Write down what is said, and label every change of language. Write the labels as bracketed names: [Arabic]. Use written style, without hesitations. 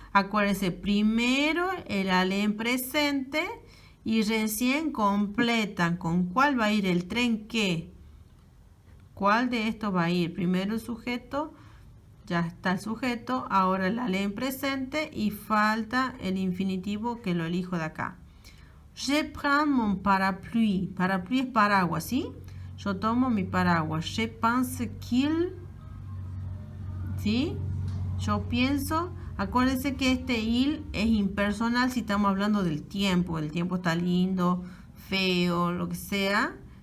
[Spanish] Acuérdense, primero el aller en presente y recién completan con cuál va a ir el tren qué. ¿Cuál de estos va a ir? Primero el sujeto, ya está el sujeto, ahora el aller en presente y falta el infinitivo que lo elijo de acá. [French] Je prends mon parapluie. [Spanish] Parapluie es paraguas, ¿sí? Yo tomo mi paraguas. [French] Je pense qu'il, [Spanish] ¿sí? Yo pienso. Acuérdense que il es impersonal si estamos hablando del tiempo. El tiempo está lindo, feo, lo que sea.